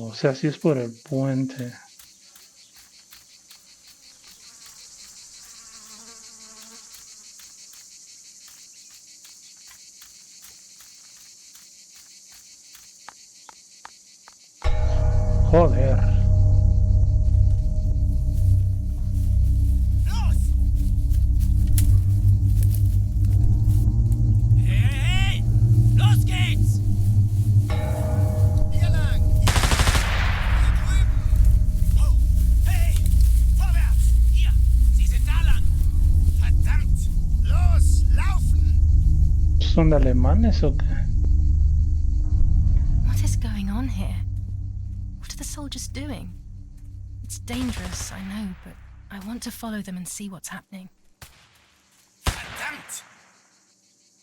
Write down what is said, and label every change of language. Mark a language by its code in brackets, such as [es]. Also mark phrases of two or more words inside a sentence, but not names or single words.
[es] O sea, sí es por el puente. Joder. Hey! [de] Los geht's! Hier lang! Hier drüben! Oh! Hey! Vorwärts! Hier! Sie sind da lang! Verdammt! Los! Laufen! [es] ¿Son alemanes o qué? [en] What is going on here? What are the soldiers doing? It's dangerous, I know, but I want to follow them and see what's happening. [de] Verdammt!